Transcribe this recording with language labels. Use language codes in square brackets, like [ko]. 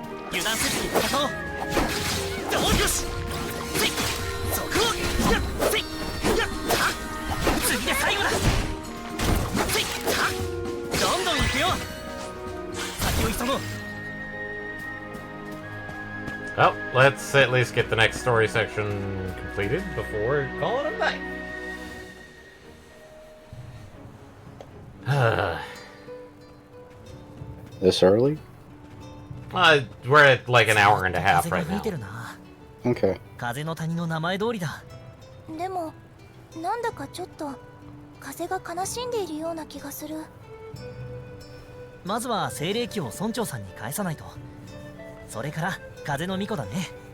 [ja] 油断せずに戦おう。どう。よし。せい、そこを。やっ、せい、やっ、はっ、次で最後だ。せい、はっ、どんどん行くよ。先を急ごう。 [en] Well, let's at least get the next story section completed before calling it a night. This early? We're at like an hour and a half right now. Okay. [ja] 風の谷の名前通りだ。でもなんだかちょっと風が悲しんでいるような気がする。まずは精霊機を村長さんに返さないと。それから風の巫女だね。